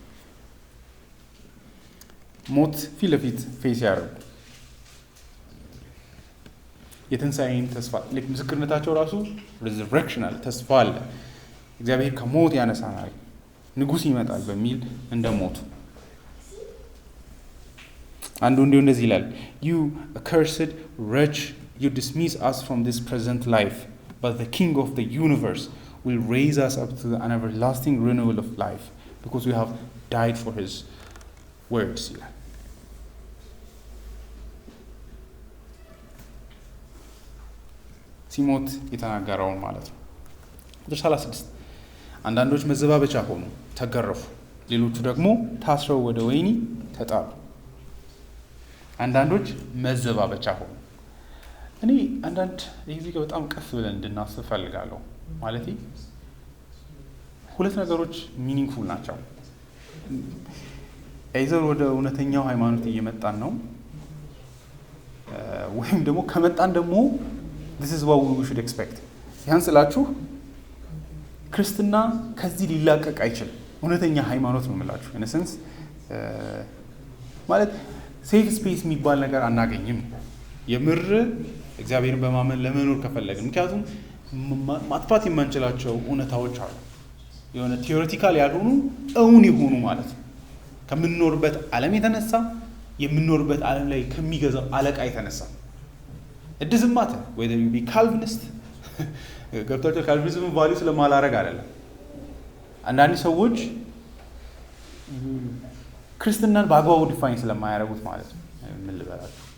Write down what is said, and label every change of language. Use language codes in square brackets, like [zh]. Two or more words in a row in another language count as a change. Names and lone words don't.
[am] ሞት ፊት ለፊት ፌስ ያደርጉ የትንሣኤን ተስፋ ምስክርነታቸው ራሱ ሪዘረክሽን አለ፣ ተስፋ አለ፣ እግዚአብሔር ከሞት ያነሳናል፣ ንጉሥ ይመጣል በሚል እንደሞቱ። አንዱ እንደዚህ ይላል፣ [en] you accursed wretch, you dismiss us from this present life, but the King of the universe will raise us up to an everlasting renewal of life because we have died for his words ይላል። [am] ሲሞት የተናገረውን ማለት ነው። ቁጥር 36 አንዳንዶች መዘባበቻ ሆኑ፣ ተገረፉ፣ ሌሎቹ ደግሞ ታስረው ወደ ወህኒ ተጣሉ። አንዳንዶች መዘባበቻ ሆኑ። እኔ አንዳንድ ይህ በጣም ቀስ ብለን እንድናስብ ፈልጋለሁ። ማለት ሁለት ነገሮች ሚኒንግፉል ናቸው። አይዘር ወደ እውነተኛው ሃይማኖት እየመጣን ነው፣ ወይም ደግሞ ከመጣን ደግሞ [en] this is what we should expect። [am] ያን ስላችሁ ክርስትና ከዚህ ሊላቀቅ አይችልም። እውነተኛ ሃይማኖት ነው የምላችሁ። [en] in a sense [am] ማለት [en] safe space [am] የሚባል ነገር አናገኝም። የምር እግዚአብሔርን በማመን ለመኖር ከፈለግን፣ ምክንያቱም ማጥፋት የማንችላቸው እውነታዎች አሉ። የሆነ ቲዮሬቲካል ያልሆኑ እውን የሆኑ ማለት ነው። ከምንኖርበት ዓለም የተነሳ የምንኖርበት ዓለም ላይ ከሚገዛው አለቃ የተነሳ እድዝማተ ወይ ደግሞ ካልቪኒስት ገብታችሁ [en] Calvinism value [am] ስለማላረግ አይደለም። አንዳንድ ሰዎች ክርስትናን በአግባቡ ዲፋይን ስለማያደርጉት ማለት ነው። ምን ልበላችሁ፣